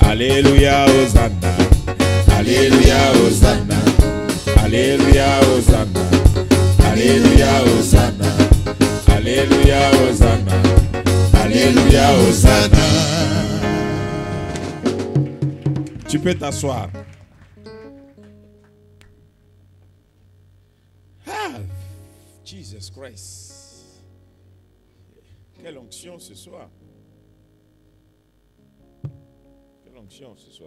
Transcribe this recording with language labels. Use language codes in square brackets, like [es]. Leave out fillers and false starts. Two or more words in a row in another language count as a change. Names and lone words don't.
[fr] Alléluia, Hosanna. Alléluia, Hosanna. Alléluia, Hosanna. Alléluia, Hosanna. Alléluia, Hosanna. Alléluia, Hosanna. Tu peux t'asseoir. Ah, Jesus Christ. Quelle onction ce soir. Quelle onction ce soir.